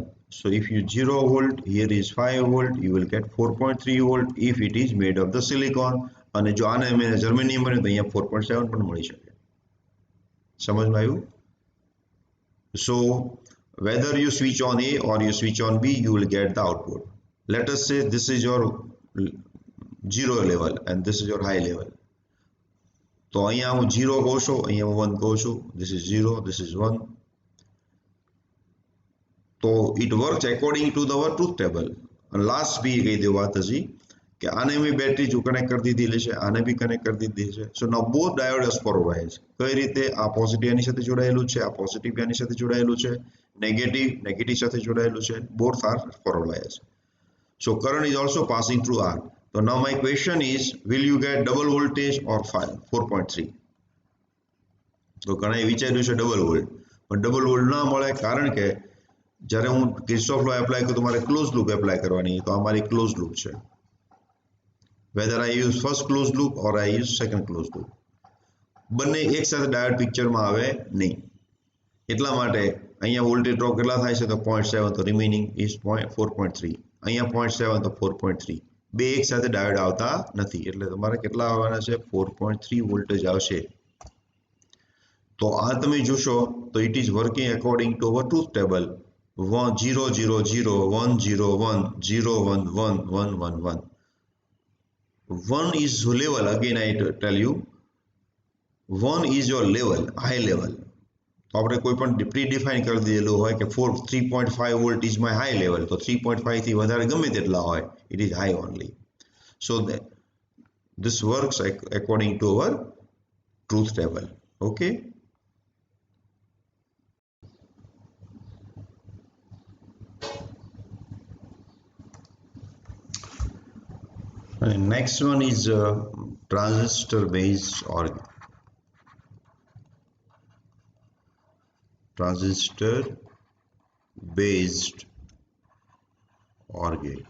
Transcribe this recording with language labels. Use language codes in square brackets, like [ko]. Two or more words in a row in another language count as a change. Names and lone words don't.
[en] So if you 0 volt, here is 5 volt, you will get 4.3 volt if it is made of the silicon. [gu] અને જો આને અમે જર્મેનિયમ બને તો અહીંયા 4.7 પણ મળી શકે. સમજમાં આવ્યું? [en] So whether you switch on A or you switch on B, you will get the output. Let us say this is your 0 level and this is your high level. [gu] તો અહીંયા હું 0 કહું છું, અહીંયા હું 1 કહું છું. [en] This is 0, this is 1. [gu] તો [en] it works according to our truth table. And last [gu] બી કહી દઉં વાત હજી કે આને મેં બેટરી જો કનેક્ટ કરી દીધેલી છે, આને બી કનેક્ટ કરી દીધી છે. [en] so now both diode are forward bias. [gu] કઈ રીતે? આ પોઝિટિવ આની સાથે જોડાયેલું છે, આ પોઝિટિવ આની સાથે જોડાયેલું છે, નેગેટિવ સાથે જોડાયેલું છે. [en] both are forward bias. So current is also passing through R. So now my question is, will you get double voltage or 4.3? [gu] તો ઘણા વિચાર્યું છે [en] double volt, [gu] પણ [en] double volt [gu] ના મળે કારણ કે જ્યારે હું [en] Kirchhoff law apply [gu] કરું તો મારે [en] close loop apply [gu] કરવાની, તો આ મારી [en] close loop [gu] છે. [en] whether I use first closed loop or I use second closed loop, [gu] બંને એક સાથે ડાયોડ પિક્ચરમાં આવે નહીં. એટલા માટે અહીંયા [en] voltage drop [gu] કેટલા થાય છે? તો 0.7, તો [en] remaining is 4.3. [gu] અહીંયા 0.7 તો 4.3. બે એક સાથે ડાયોડ આવતા નથી, એટલે તમારે કેટલા આવવાના છે? 4.3 વોલ્ટેજ આવશે. તો આ તમે જોશો તો [en] it is working according to our truth table. 0 0 0 1 0 1 0 1 1 1 1 1. 1 is level, again I tell you, 1 is your level, high level. [gu] तो આપણે કોઈ પણ પ્રી-ડિફાઇન કરી દીધેલું હોય કે [en] 3.5 volt is my high level, [gu] તો 3.5 થી વધારે ગમે તેટલા હોય, [en] it is high only. So this works according to our truth table. Okay. And next one is transistor based or transistor based OR gate.